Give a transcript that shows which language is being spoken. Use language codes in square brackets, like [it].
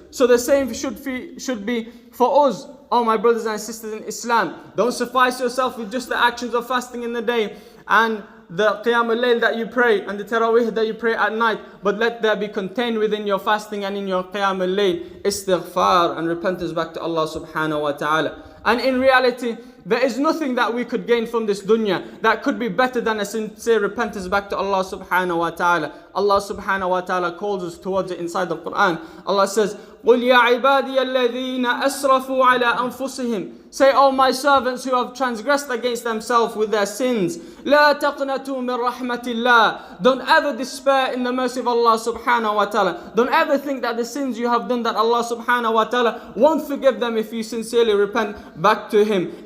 [en] So the same should be for us. Oh my brothers and sisters in Islam, don't suffice yourself with just the actions of fasting in the day and the qiyam al-layl that you pray and the tarawih that you pray at night, but let there be contained within your fasting and in your qiyam al-layl istighfar and repentance back to Allah subhanahu wa ta'ala. And in reality, there is nothing that we could gain from this dunya that could be better than a sincere repentance back to Allah subhanahu wa ta'ala. Allah subhanahu wa ta'ala calls us towards it inside the Quran. Allah says, [ar] قُلْ يَا عِبَادِيَ الَّذِينَ أَسْرَفُوا عَلَىٰ أَنفُسِهِمْ. [en] Say, O my servants who have transgressed against themselves with their sins, [ar] لَا تَقْنَطُوا مِنْ رَحْمَةِ اللَّهِ. [en] Don't ever despair in the mercy of Allah subhanahu wa ta'ala. Don't ever think that the sins you have done, that Allah subhanahu wa ta'ala won't forgive them if you sincerely repent back to Him.